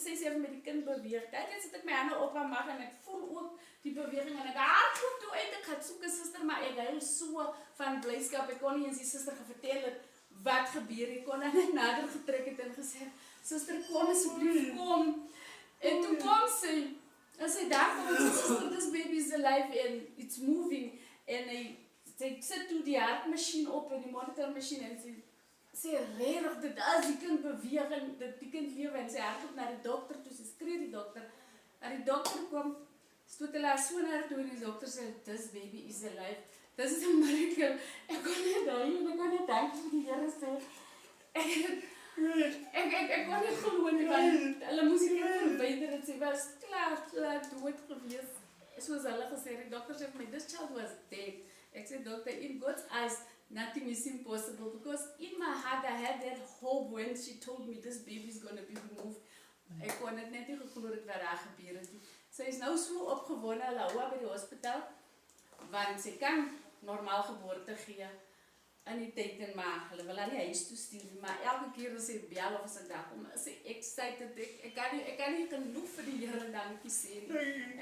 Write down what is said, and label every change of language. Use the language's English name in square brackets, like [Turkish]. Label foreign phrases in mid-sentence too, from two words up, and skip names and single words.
[Afrikaans] Sy sê met die kind beweeg. Dit sit ek my hande op haar mag en ek voel ook die beweging en ek hardloop toe uit. Ek gaan soek 'n suster, maar ek huil so van blydskap. Ek kon nie eens die suster vertel het wat gebeur. Ek kon haar net nader getrek het en gesê, suster, kom asseblief, kom. En toe kom sy. En sy daar kom en sy suster, [English] this baby is alive and it's moving. [Afrikaans] En sy sit toe die hartmasjien op en die monitormasjien en sy sê regtig dit as die kind beweeg en die kind lewe en sy hardloop na die dokter toe, sy skree die dokter. En die dokter kom, stoot hulle haar so na toe en die dokter sê, [English] this baby is alive. This is a miracle. [Afrikaans] Ek kon net dankie vir die Here sê. Ek kon nie glo nie, want hulle moes die kind verwyder en sy was klaar dood gewees. Soos hulle gesê, die dokter sê vir my, [English] this child was dead. [Afrikaans] Ek sê, [English] doctor, in God's eyes, nothing is impossible, because in my heart I had that hope when she told me this baby is going to be removed. [Afrikaans] Ek kon het net nie geglo dit wat daar gebeur het. Sy is nou so opgewonde, hulle hou haar by die hospitaal, want sy kan normaal geboorte gee in die tyd en maar hulle wil haar nie huis toe stuur, maar elke keer as sy bel of as ek daar kom, is sy excited, ek kan nie genoeg vir die Here dankie sê nie.